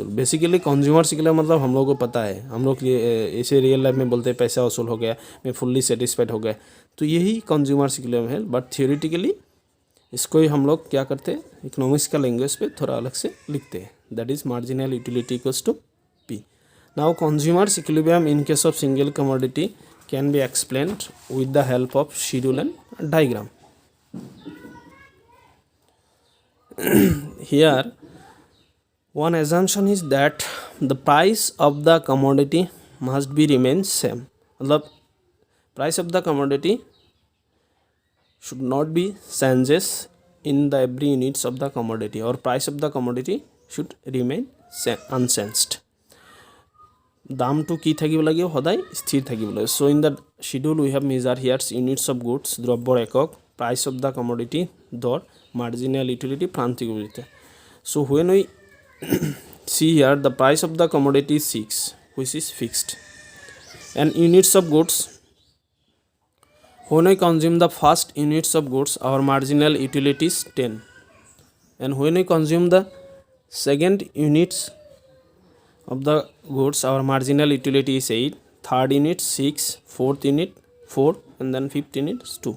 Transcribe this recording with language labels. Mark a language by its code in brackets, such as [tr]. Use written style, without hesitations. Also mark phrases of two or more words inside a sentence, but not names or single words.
[en] basically consumers [hi] के लिए मतलब हम लोग को पता है, हम लोग ऐसे [en] real life [hi] में बोलते हैं पैसा वसूल हो गया, मैं [en] fully satisfied [hi] हो गया, तो यही कंज्यूमर्स के लिए है. [en] but theoretically [hi] इसको ही हम लोग क्या करते हैं, इकोनॉमिक्स का लैंग्वेज पे थोड़ा अलग से लिखते हैं. [en] that is marginal utility equals to P. now consumers equilibrium in case of single commodity can be explained with the help of schedule and diagram. Here one assumption is that the price of the commodity must be remain same. मतलब price of the commodity should not be changes in the every units of the commodity, or price of the commodity should remain unchanged. [as] দামটো কি থাকিব লাগিব সদায় স্থিৰ থাকিব লাগিব. [en] So in the schedule we have measure here units of goods [as] দ্ৰব্যৰ একক, [en] price of the commodity দৰ, marginal utility [as] প্ৰান্তিক উপযোগিতা. [en] So when we see here the price of the commodity is 6 which is fixed, and units of goods, when we consume the first units of goods our marginal utility is 10, and when we consume the second units of the goods our marginal utility is 8, third unit 6, fourth unit 4, and then fifth unit is 2.